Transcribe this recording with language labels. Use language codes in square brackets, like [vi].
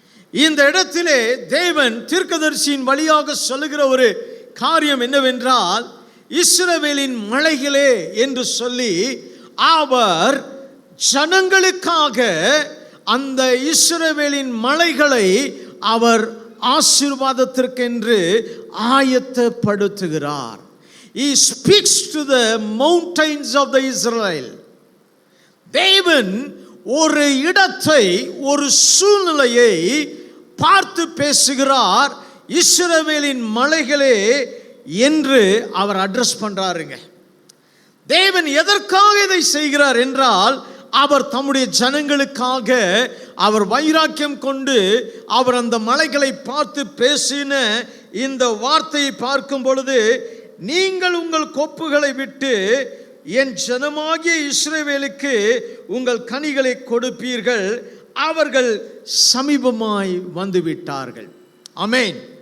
[ta] இந்த இடத்திலே தேவன் தீர்க்கதரிசியின் வழியாக சொல்லுகிற ஒரு காரியம் என்னவென்றால், இஸ்ரவேலின் மலைகளே என்று சொல்லி அவர் ஜனங்களுக்காக அந்த இஸ்ரவேலின் மலைகளை அவர் ஆசீர்வாதத்திற்கென்று ஆயத்தப்படுத்துகிறார். [en] He speaks to the mountains of the Israel. [ta] தேவன் ஒரு இடத்தை, ஒரு சூழ்நிலையை பார்த்து பேசுகிறார். இஸ்ரவேலின் மலைகளே என்று அவர் அட்ரஸ் பண்றாருங்க. தேவன் எதற்காக இதை செய்கிறார் என்றால், அவர் தம்முடைய ஜனங்களுக்காக அவர் வைராக்கியம் கொண்டு அவர் அந்த மலைகளை பார்த்து பேசின இந்த வார்த்தையை பார்க்கும் பொழுது, நீங்கள் உங்கள் கொப்புகளை விட்டு என் ஜனமாகிய இஸ்ரவேலுக்கு உங்கள் கனிகளை கொடுப்பீர்கள், அவர்கள் சமீபமாய் வந்துவிட்டார்கள். ஆமென்.